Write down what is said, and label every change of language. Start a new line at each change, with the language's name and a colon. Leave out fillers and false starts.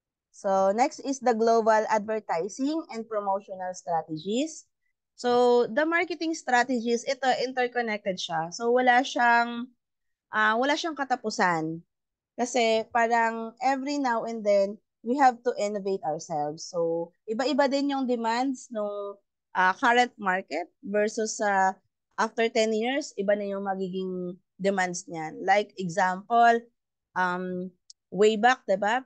English: So next is the global advertising and promotional strategies. So the marketing strategies,
Filipino: ito
English: interconnected siya.
Filipino: So wala siyang katapusan. Kasi parang
English: every now and then we have to innovate ourselves.
Filipino: So iba-iba din yung demands ng
English: current market versus after 10 years,
Filipino: iba na yung magiging demands niyan.
English: Like example, way back,
Filipino: 'di ba?